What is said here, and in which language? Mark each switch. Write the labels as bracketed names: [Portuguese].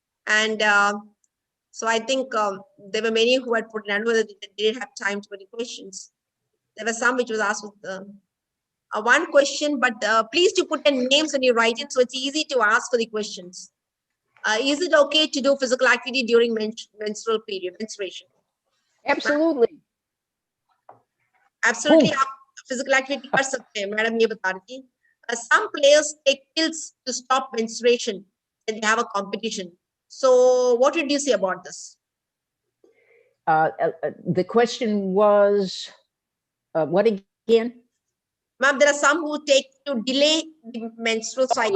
[English] And so I think there were many who had put in, I don't know whether they didn't have time to put in questions. There were some which was asked with one question, but please to put in names when you write it, so it's easy to ask for the questions. Is it okay to do physical activity during menstrual period, menstruation? Absolutely. Absolutely, Oh. physical activity [Hindi] कर सकते हैं, madam ये बता रही थी. [English] Some players take pills to stop menstruation and they have a competition. So what did you say about this? The question was, what again? Ma'am, there are some who take to delay the menstrual cycle.